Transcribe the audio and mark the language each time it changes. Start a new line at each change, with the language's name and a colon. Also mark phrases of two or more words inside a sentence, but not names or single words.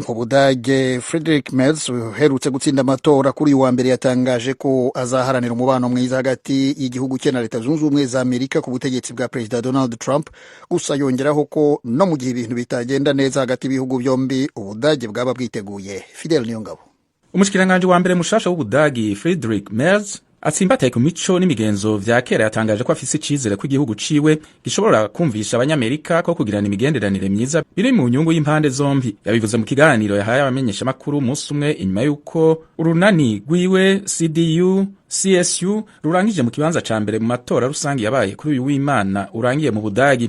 Kinyarwanda: Mu Budage Friedrich Merz uherutse gutsinda amatora kuri uyu wa mbere yatangaje ko azaharanira umubano mwiza hagati y'igihugu cye na Leta Zunze Ubumwe za Amerika ku butegetsi bwa Perezida Donald Trump. Gusa yongeraho ko no mu gihe ibintu bitagenda neza hagati y'ibihugu byombi Ubudage bwaba bwiteguye. Fidel Niyongabo.
Rundi: Umushikiranganji wa mbere mushasha w'Ubudagi Friedrich Merz atsimbataye ku mico n'imigenzo vya kera yatangaje ko afise icizere ko igihugu ciwe gishobora kumvisha abanyamerika ko kugirana imigenderanire myiza biri mu nyungu y'impande zombi. Yabivuze mu kiganiro yahaye abamenyesha makuru umunsi umwe inyuma y'uko urunani rwiwe CDU-CSU rurangije mu kibanza ca mbere mu matora rusangi yabaye kuri uyu w'Imana urangiye mu Budagi.